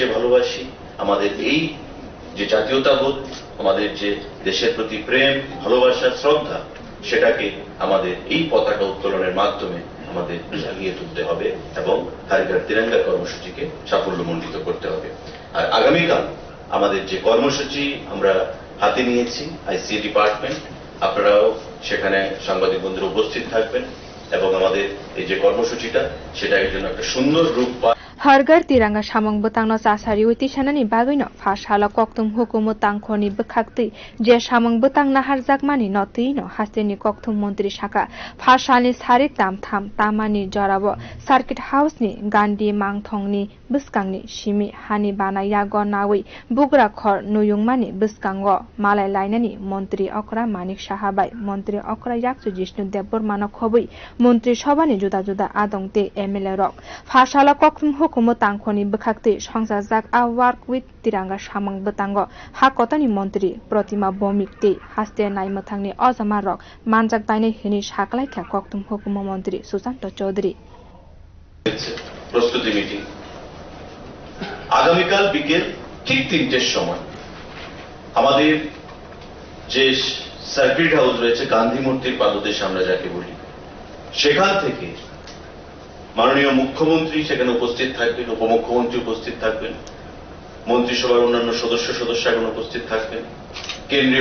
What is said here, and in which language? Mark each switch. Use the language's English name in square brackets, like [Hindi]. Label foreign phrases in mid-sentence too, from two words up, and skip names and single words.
[Bangla] ভালোবাসি আমাদের এই যে জাতীয়তাবোধ আমাদের যে দেশের প্রতি প্রেম ভালোবাসা শ্রদ্ধা সেটাকে আমাদের এই পতাকা উত্তোলনের মাধ্যমে আমাদের জাগিয়ে তুলতে হবে এবং হর ঘর তিরঙ্গা কর্মসূচিকে সাফল্যমণ্ডিত করতে হবে আর আগামীকাল আমাদের যে কর্মসূচি আমরা হাতে নিয়েছি আইসি ডিপার্টমেন্ট আপনারাও সেখানে সাংবাদিক বন্ধুরা উপস্থিত থাকবেন এবং আমাদের এই যে কর্মসূচিটা সেটা এর জন্য একটা সুন্দর রূপ পায় [Kok Borok] hargar tiranga samang batangno chasari uti sanani bagino phashala koktum hukumat tangkhorni bakhakti je samang batang naharjakmani notino hasteni koktum mantri shaka phashalni sarik tamtham tamani jarabo [English] circuit house [Kok Borok] ni gandhi mangthongni buskangni simi hani bana yago nawi bugra khor nuyungmani buskango malai lainani mantri okra manik sahabai mantri okra yaksu jishnu debormano khobui mantri sabani juda juda adongte MLA rok phashala koktum hukumat tangkhorni bakhakte songsajak a work with tiranga samang batango hakotani mantri Pratima Bomikte haste naimathangni ojama rok manjak bainai hini saklaikha koktum hukuma mantri Susanto Chaudhary [Bangla] প্রস্তুতি মিটিং আগামীকাল বিকেল ঠিক 3টের সময় আমাদের যে [English] circuit house [Bangla] রয়েছে গান্ধী মূর্তির পাদদেশ আমরা যাকে বলি সেখান থেকে মাননীয় মুখ্যমন্ত্রী সেখানে উপস্থিত থাকবেন উপমুখ্যমন্ত্রী উপস্থিত থাকবেন মন্ত্রিসভার অন্যান্য সদস্যগণ উপস্থিত থাকবেন কেন্দ্রীয়